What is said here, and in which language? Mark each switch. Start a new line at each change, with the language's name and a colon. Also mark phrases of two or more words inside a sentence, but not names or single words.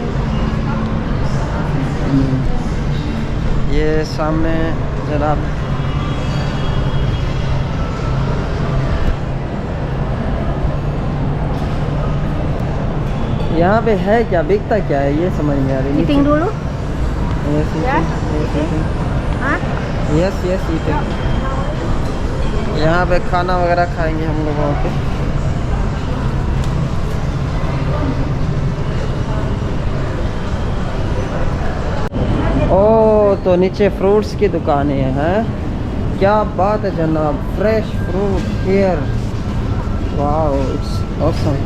Hindi: ये सामने जनाब यहाँ पे है क्या, बिकता क्या है ये समझ में आ रही
Indonesian: Eating dulu? Hah?
English: yes yes eating.
Hindi: यहाँ पे खाना वगैरह खाएंगे हम लोग वहाँ पे। ओ तो नीचे फ्रूट्स की दुकानें हैं, क्या बात है जनाब,
English: fresh fruit here, wow it's awesome.